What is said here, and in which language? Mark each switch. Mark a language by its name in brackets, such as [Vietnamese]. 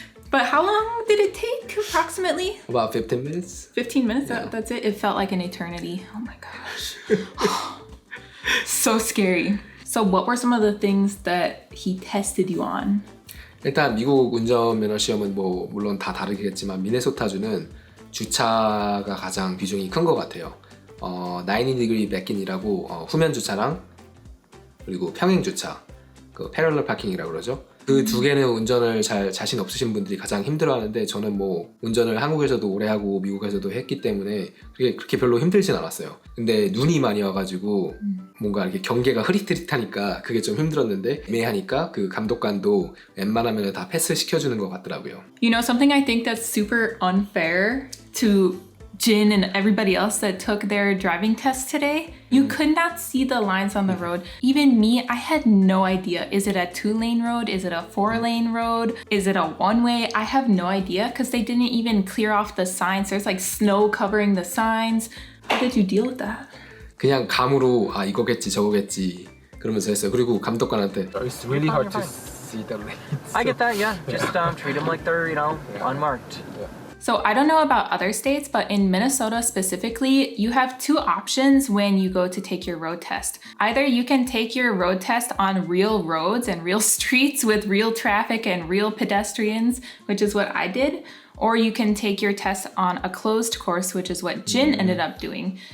[English] But how long did it take, approximately? About 15 minutes. 15 minutes? Yeah. That's it? It felt like an eternity. Oh my gosh. So scary. So what were some of the things that he tested you on? [Korean] 일단 미국 운전면허 시험은 뭐 물론 다 다르겠지만 미네소타주는 주차가 가장 비중이 큰 것 같아요. 90° 백인이라고 후면 주차랑 그리고 평행 주차, 그 패럴럴 파킹이라고 그러죠. 그 두 개는 운전을 잘 자신 없으신 분들이 가장 힘들어하는데 저는 뭐 운전을 한국에서도 오래 하고 미국에서도 했기 때문에 그렇게 별로 힘들진 않았어요. 근데 눈이 많이 와가지고 뭔가 이렇게 경계가 흐릿흐릿하니까 그게 좀 힘들었는데 애매하니까 그 감독관도 웬만하면 다 패스 시켜주는 것 같더라고요. [English] You know, something I think that's super unfair to Jin and everybody else that took their driving test today, you could not see the lines on the road. Even me, I had no idea. Is it a 2-lane road? Is it a 4-lane road? Is it a one-way? I have no idea because they didn't even clear off the signs. There's like snow covering the signs. How did you deal with that? [Korean] 그냥 감으로 아 이거겠지 저거겠지 그러면서 했어요. 그리고 감독관한테 [English] It's really hard to see the lanes. I get that, yeah. Just treat them like they're, unmarked. So I don't know about other states, but in Minnesota specifically, you have two options when you go to take your road test. Either you can take your road test on real roads and real streets with real traffic and real pedestrians, which is what I did, or you can take your test on a closed course, which is what Jin ended up doing.